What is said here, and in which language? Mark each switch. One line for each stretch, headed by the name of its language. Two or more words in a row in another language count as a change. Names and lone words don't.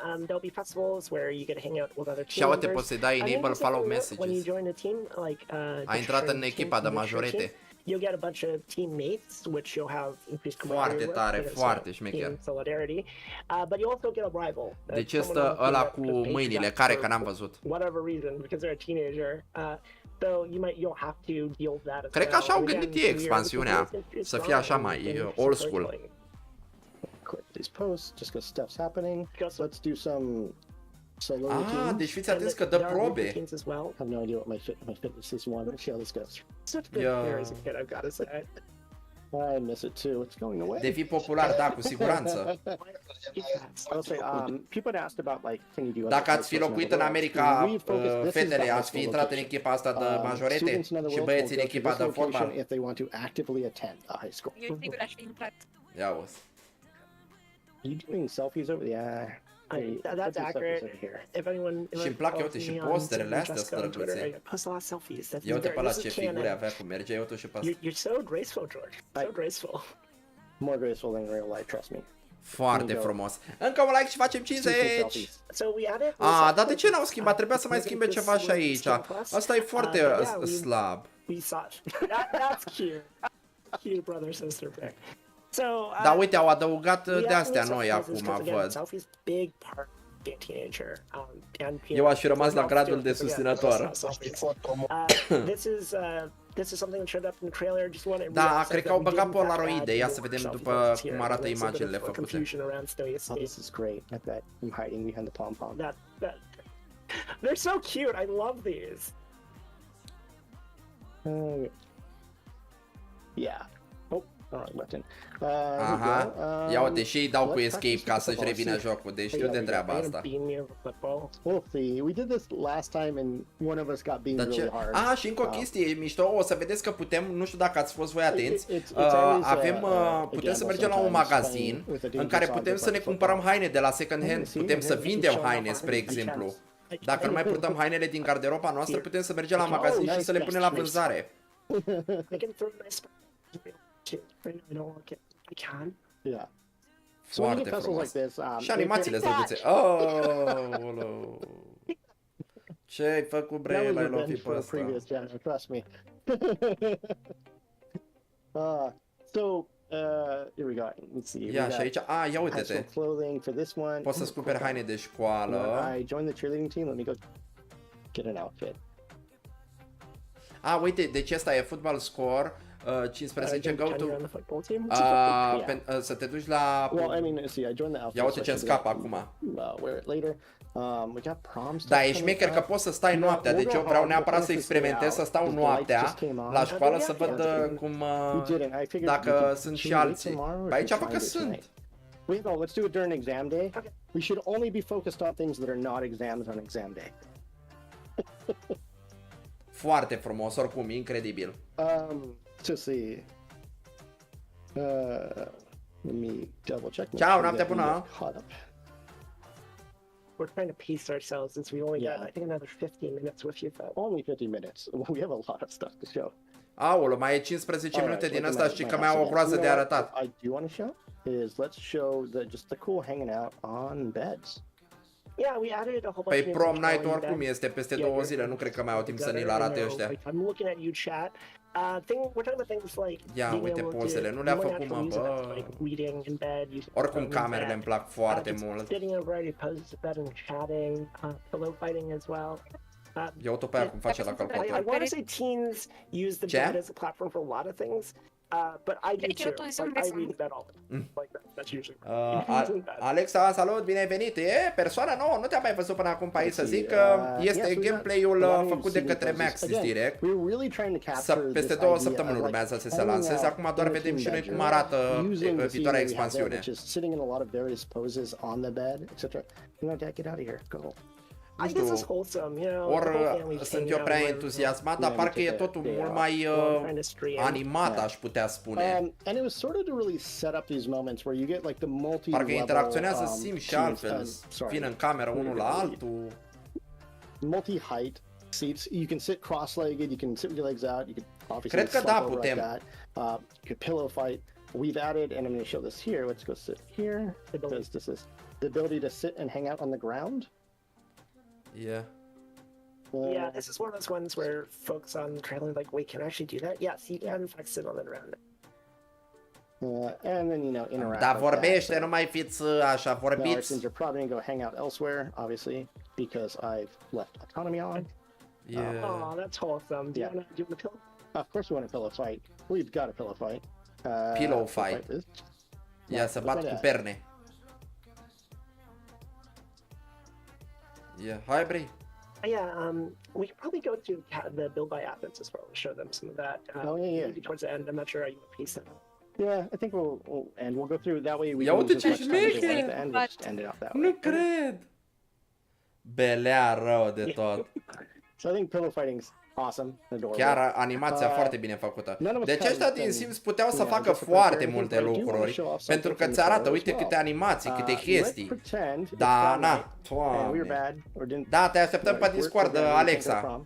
Romanian: Și uite, poți să-i dai
English: enable follow messages.
Romanian: A intrat în echipa de majorete.
English: You'll get a bunch of teammates, which you'll have increased
Romanian: foarte tare, foarte șmecher.
English: Solidarity, but you also get a rival.
Romanian: Deci este ăla cu mâinile, care că n-am văzut.
English: Whatever reason, because they're a teenager. So you'll have to deal with that.
Romanian: Cred că așa au gândit ei expansiunea, să fie așa mai
English: old school. Click these posts, just because stuff's happening. Let's do some solo routines.
Romanian: Deci fiți atenți că dă probe.
English: I have no idea what my fitness is one. Let's see how this goes. Such good players as a kid, I've got to say. I miss it too. It's going away.
Romanian: Devii popular, da, cu siguranță. Dacă ați fi locuit în America, fetele, ați fi intrat în echipa asta de majorete și băieții în echipa de fotbal. Eu sigur aș fi intrat. Ia uzi.
English: Are you doing selfies over there? That's accurate. If anyone,
Romanian: și îmi plac, uite, și posterele astea sunt drăguțe. Ia uite pe ăla ce figuri avea cum merge, uite și pe asta.
English: You're so graceful, George. So graceful. More graceful than in real life, trust me.
Romanian: Foarte frumos. Încă un like și facem 50! Dar de ce n-au schimbat? Trebuia să mai schimbe ceva și aici. Asta e foarte slab.
English: That's cute. Cute brother sister pair.
Romanian: Da, uite, au adăugat de astea noi acum, văd. Eu aș fi rămas la gradul de susținătoare. Da, cred că au băgat polaroide. Ia să vedem după cum arată imaginile făcute.
English: They're so cute. I love these. Yeah. wrong button.
Romanian: Aha, ia uite și îi dau cu escape ca să-și revină jocul, deci știu de treaba asta.
English: We'll see. We did this last time and one of us got beamed really hard.
Romanian: Ah, și încă o chestie mișto, o să vedeți că putem, nu știu dacă ați fost voi atenți, putem să mergem la un magazin în care putem să ne cumpărăm haine de la second hand, putem să vindem haine, spre exemplu. Dacă nu mai purtăm hainele din garderoba noastră, putem să mergem la magazin și să le punem la vânzare. Yeah. Foarte frumos. Și animațiile drăguțe. Oh, ce-ai făcut, bre, l-ai lovit pe ăsta?
English: Trust me. So, here we go. Let's see.
Romanian: Ia și aici, ia uite-te. Poți să-ți cumperi haine de școală.
English: I joined the cheerleading team. Let me go get an outfit.
Romanian: Uite, deci ăsta e
English: football score.
Romanian: 15
English: go to
Romanian: să te duci la. Ia uite ce scap acum. Da, e șmecher că poți să stai noaptea, deci eu vreau neapărat să experimentez, să stau noaptea la școală să văd cum dacă sunt și alții. Pe aici văd că sunt.
English: Let's do it during exam day. We should only be focused on things that are not exams on exam day.
Romanian: Foarte frumos, oricum, incredibil.
English: To see. Let me double check.
Romanian: Ciao, noapte bună.
English: We're trying to pace ourselves since we only got, I think, another 15 minutes with you. Only 15 minutes. We have a lot of stuff to show.
Romanian: Aolo, mai e 15 minute din asta și că mai au o groază de arătat.
English: I do want to show is let's show just the cool hanging out on beds. Yeah, we added a whole bunch
Romanian: Păi
English: prom night
Romanian: oricum este peste 2 zile, nu cred că mai au timp să ni-l arate ăștia.
English: I'm looking at you, chat. We're talking about things like
Romanian: ia uite pozele, nu le-a făcut, mă, bă. Oricum camerele îmi plac foarte mult. Ia uite pe aia cum face la calculator.
English: I want to say teens use the bed as a platform for a lot of things. But I do too. Like, I read bed all the time. Like that's usually.
Romanian: Alexa, salut, bine ai venit. E persoana nouă, nu te-am mai văzut până acum pe aici, să zic că este gameplay-ul făcut de către Maxis direct. Peste 2 săptămâni urmează să se lanseze, acum doar vedem și noi cum arată viitoarea expansiune. Nu știu, ori sunt eu prea entuziasmat, dar parcă e totul mult mai animat, aș putea spune. Parcă interacționează sim și altfel, vin în cameră unul la altul.
English: Multi-height seats, you can sit cross-legged, you can sit with your legs out, you can obviously
Romanian: cred că da, putem.
English: You can pillow fight. We've added, and I'm going to show this here. Let's go sit here, because this is the ability to sit and hang out on the ground. Yeah. Yeah, this is one of those ones where folks on the trailer are like, wait, can I actually do that? Yeah, see, you can in fact sit on the ground. And then, you know, interact.
Romanian: Da, vorbește, nu mai fiți așa, vorbiți.
English: You're probably going to go hang out elsewhere, obviously, because I've left autonomy on. Yeah. Oh, that's wholesome. Do you want a pillow? Of course we want a pillow fight. We've got a pillow fight. Pillow fight.
Romanian: Ia să bat cu perne.
English: Yeah, hi, Brie. Yeah, we could probably go to the build by Athens as well to show them some of that. Maybe towards the end. I'm not sure how you would piece that. Yeah, I think we'll go through that way. We can use as much time as we want at the end. We'll just end it off that way.
Romanian: Nu cred. Belea rău de tot.
English: So I think pillow fighting's awesome, adorable.
Romanian: Chiar animația foarte bine făcută. Deci ăștia din Sims puteau să facă foarte multe lucruri, pentru că ți arată, uite câte animații, câte chestii. Da, na, da, te așteptăm pe Discord, Alexa.